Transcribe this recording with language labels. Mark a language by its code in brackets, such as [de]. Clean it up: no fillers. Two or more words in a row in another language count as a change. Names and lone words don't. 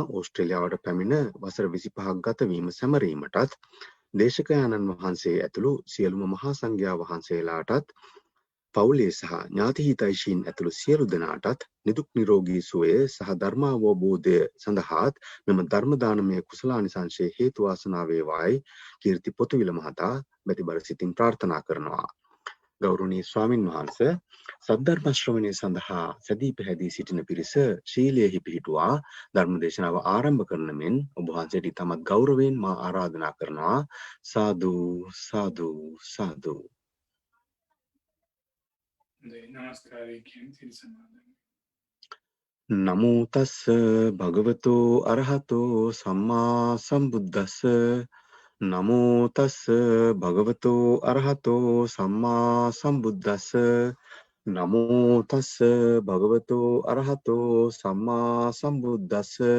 [si] ඕස්ට්‍රේලියාවට පැමිණ වසර 25ක් ගතවීම සැමරීමටත් දේශකයාණන් වහන්සේ ඇතුළු සියලුම මහා සංඝයා වහන්සේලාටත් පවුලේ සහ ඥාති හිතයිෂීන් ඇතුළු සියලු දෙනාටත් නිදුක් නිරෝගී සුවය සහ ධර්මාවබෝධය සඳහාත් මෙම ධර්ම දානමය කුසලානිසංසය හේතු වාසනා වේවායි කීර්ති පොතුවිල මහතා බැතිබර සිතින් ප්‍රාර්ථනා කරනවා. ගෞරවනීය ස්වාමින් වහන්සේ සද්ධර්ම ශ්‍රවණය සඳහා සැදී පැහැදී සිටින පිරිස ශීලයෙහි පිහිටුවා ධර්ම දේශනාව ආරම්භ කරන මෙන් ඔබ වහන්සේට ඉතාමත් ගෞරවයෙන් මා ආරාධනා කරනවා. සාදු සාදු සාදු. [pi] නමෝ තස්ස භගවතෝ අරහතෝ සම්මා සම්බුද්දස්ස නමෝ තස්ස භගවතෝ අරහතෝ සම්මා සම්බුද්දස්ස නමෝ තස්ස භගවතෝ අරහතෝ සම්මා සම්බුද්දස්ස.